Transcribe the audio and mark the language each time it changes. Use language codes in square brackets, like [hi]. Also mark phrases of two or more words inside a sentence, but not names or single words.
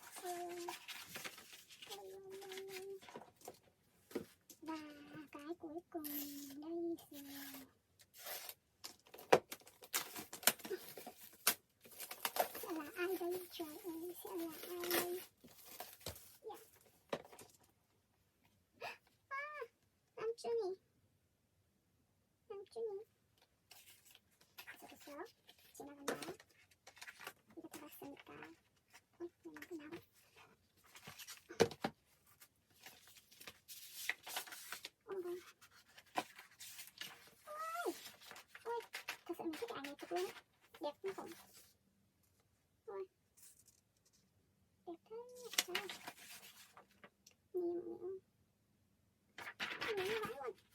[vi] Và cái cuối cùng đây rồi. Sẽ là ai đây? Trời ơi, sẽ là ai đây? [ko] 남준이 저기서 지나간다. 이거 들어갔으니까 이만큼 나와. [vi] ôi thật sự mình thích cái ảnh này cực luôn. Đẹp kinh khủng. Ôi đẹp thế. Trời ơi, nhìn như vậy luôn.